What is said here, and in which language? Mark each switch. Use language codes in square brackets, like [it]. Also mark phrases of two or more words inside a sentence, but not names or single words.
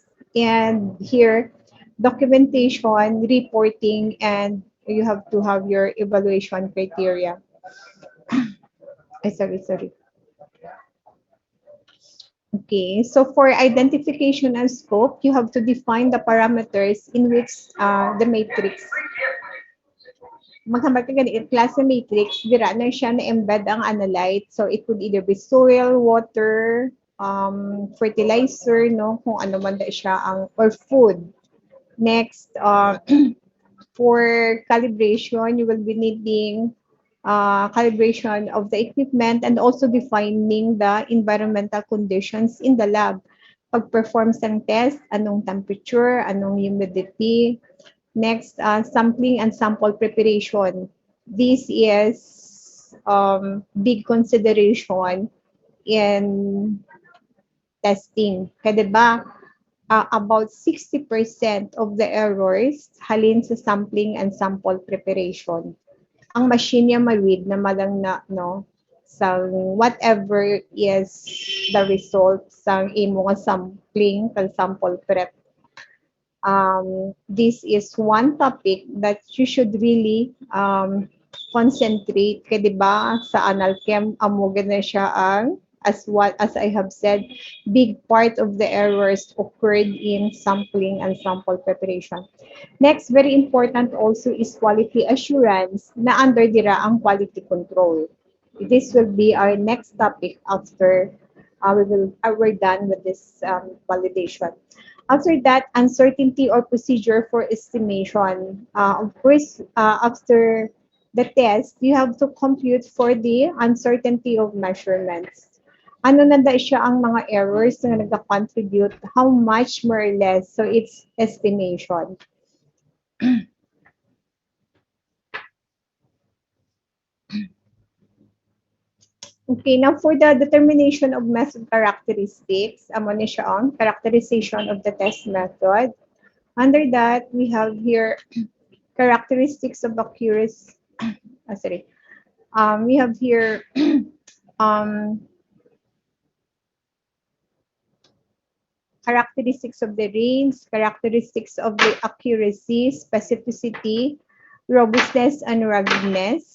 [en] And here, documentation, reporting, and you have to have your evaluation criteria. Sorry. Okay, so for identification and scope, you have to define the parameters in which the matrix [hil] maghambal ka gani klase matrix, dira na siya na-embed ang analyte. [en] So it could either be soil, water, [hil] fertilizer, no, kung ano man da siya ang, [en] or food. Next, for calibration, you will be needing calibration of the equipment and also defining the environmental conditions in the lab. [tl] Pag-perform ng test, anong temperature, anong humidity. [en] Next, sampling and sample preparation. This is big consideration in testing. [hil] Kaya diba, [en] about 60% of the errors [hil] halin sa [en] sampling and sample preparation. [hil] Ang machine niya ma-read na malang na, no, sa [en] whatever is the result [hil] sa imo nga sampling kag sample prep. [en] This is one topic that you should really concentrate. [hil] Kaya diba sa AnalChem, amugan na siya ang, [en] as I have said, big part of the errors occurred in sampling and sample preparation. Next, very important also is quality assurance na under [hil] dira ang [en] quality control. This will be our next topic after we're done with this validation. After that, uncertainty or procedure for estimation. Of course, after the test, you have to compute for the uncertainty of measurements. [hil] Ano na da siya ang mga errors na nag-contribute, [en] how much more or less, so it's estimation. Okay, now for the determination of method characteristics, [hil] amo na siya ang [en] characterization of the test method. Under that, we have here characteristics of accuracy. We have here characteristics of the range, characteristics of the accuracy, specificity, robustness, and ruggedness.